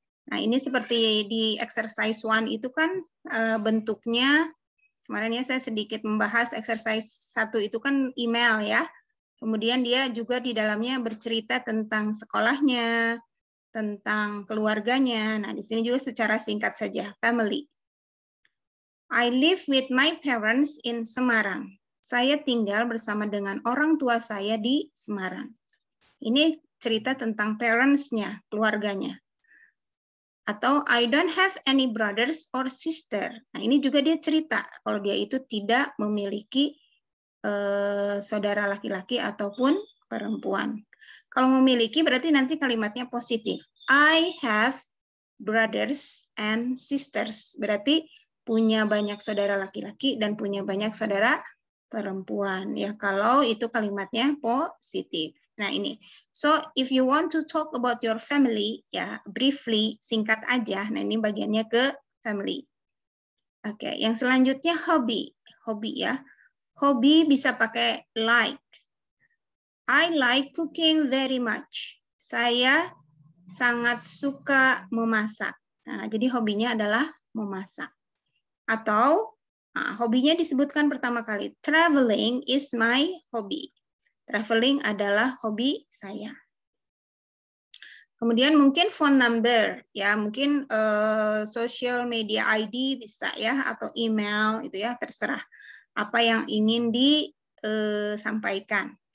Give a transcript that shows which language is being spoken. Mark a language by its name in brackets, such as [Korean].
[Indonesian] Nah, ini seperti di exercise 1 itu kan bentuknya, kemarin ya saya sedikit membahas exercise 1 itu kan email ya. Kemudian dia juga di dalamnya bercerita tentang sekolahnya, tentang keluarganya. Nah, di sini juga secara singkat saja, family. [English] I live with my parents in Semarang. [Indonesian] Saya tinggal bersama dengan orang tua saya di Semarang. Ini cerita tentang parents-nya, keluarganya. Atau [English] I don't have any brothers or sister. [Indonesian] Nah, ini juga dia cerita kalau dia itu tidak memiliki saudara laki-laki ataupun perempuan. Kalau memiliki berarti nanti kalimatnya positif. [English] I have brothers and sisters. [Indonesian] Berarti punya banyak saudara laki-laki dan punya banyak saudara perempuan. Ya, kalau itu kalimatnya positif. Nah, ini. [English] So, if you want to talk about your family, ya, briefly, [Indonesian] singkat aja. Nah, ini bagiannya ke family. Oke, yang selanjutnya hobi. Hobi ya. Hobi bisa pakai like. [English] I like cooking very much. [Indonesian] Saya sangat suka memasak. Nah, jadi hobinya adalah memasak. Atau hobinya disebutkan pertama kali. [English] Traveling is my hobby. Traveling [Indonesian] adalah hobi saya. Kemudian mungkin phone number, ya mungkin social media ID bisa ya, atau email itu ya, terserah apa yang ingin disampaikan.